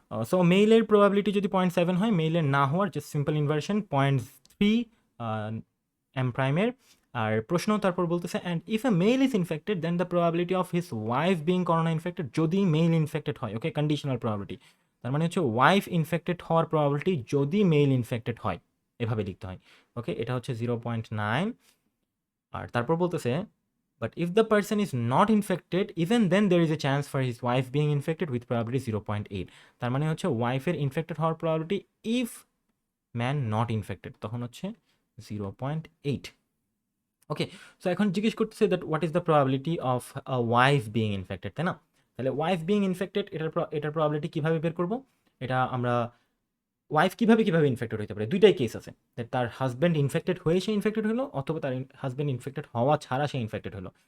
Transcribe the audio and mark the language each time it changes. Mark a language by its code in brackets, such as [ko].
[bn] So মেইলের probability যদি 0.7 হয়, মেইলের না হওয়ার জাস্ট সিম্পল ইনভার্সন 0.3 এম প্রাইমের। আর প্রশ্ন তারপর বলতেছে [en] and if a male is infected then the probability of his wife being corona infected, [bn] যদি মেল ইনফেক্টেড হয়, ওকে, কন্ডিশনাল প্রবাবিলিটি, তার মানে হচ্ছে ওয়াইফ ইনফেক্টেড হওয়ার প্রবাবিলিটি যদি মেল ইনফেক্টেড হয়, এভাবে লিখতে হয়। ওকে, এটা হচ্ছে 0.9। আর তারপর বলতেছে [en] but if the person is not infected even then there is a chance for his wife being infected with probability 0.8, [bn] তার মানে হচ্ছে ওয়াইফের ইনফেক্টেড হওয়ার probability if man not infected তখন হচ্ছে 0.8। [en] okay, so [bn] এখন জিজ্ঞেস করতেছে [en] that what is the probability of a wife being infected, [bn] তাই না? তাহলে ওয়াইফ বিং ইনফেক্টেড এটার প্রবাবিলিটি কীভাবে বের করবো, এটা আমরা ওয়াইফ কীভাবে ইনফেক্টেড হতে পারে, দুইটাই কেস আছে, তার হাজব্যান্ড ইনফেক্টেড হয়ে সে ইনফেক্টেড হলো অথবা তার হাজব্যান্ড ইনফেক্টেড হওয়া ছাড়া সে ইনফেক্টেড হলো।